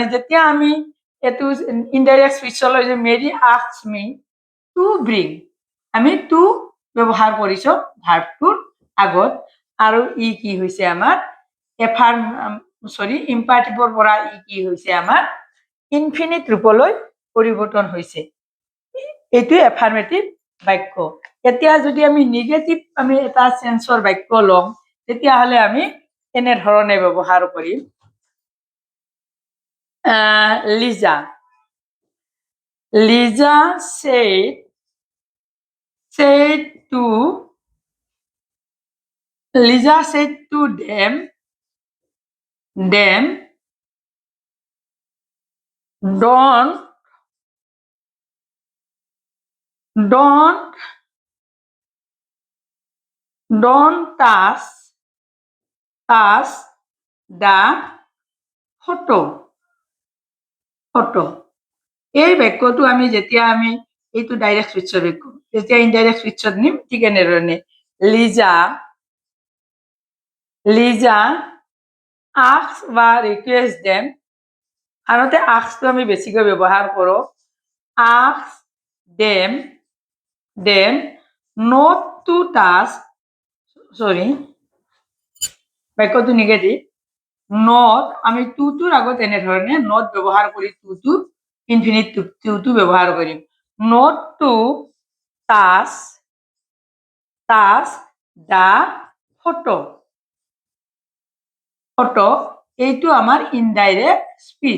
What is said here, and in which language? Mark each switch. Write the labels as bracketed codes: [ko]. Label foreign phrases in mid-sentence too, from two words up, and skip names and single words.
[as] যেতিয়া আমি এইটো [en] indirect speechলৈ [as] যে [en] Mary asked me to bring, [as] আমি টু ব্যৱহাৰ কৰিছো ভাৰ্বটোৰ আগত, আৰু ই কি হৈছে আমাৰ ইম্পাৰেটিভৰ পৰা ই কি হৈছে আমাৰ ইনফিনিট ৰূপলৈ পৰিৱৰ্তন হৈছে। এইটো এফাৰ্মেটিভ বাক্য। এতিয়া যদি আমি নিগেটিভ আমি এটা চেন্সৰ বাক্য লওঁ, তেতিয়াহ'লে আমি এনেধৰণে ব্যৱহাৰ কৰিম। লিজা said [en] to them, don't touch the photo. [as] এই বাক্যটো আমি যেতিয়া আমি এইটো [en] direct speechৰ [as] বাক্য, যেতিয়া [en] indirect speechত [as] নিম, ঠিক এনেধৰণে লিজা ask বা [en] request them, [as] সাধাৰণতে askটো আমি বেছিকৈ ব্যৱহাৰ কৰোঁ। [en] ask them not to touch, [as] বাক্যটো নিগেটিভ। নট আমি টুটোৰ আগত এনেধৰণে নট ব্যৱহাৰ কৰি টুটো ইনফিনিট টুটো ব্যৱহাৰ কৰিম। [en] not to touch the photo, [as] এইটো আমাৰ [en] indirect speech.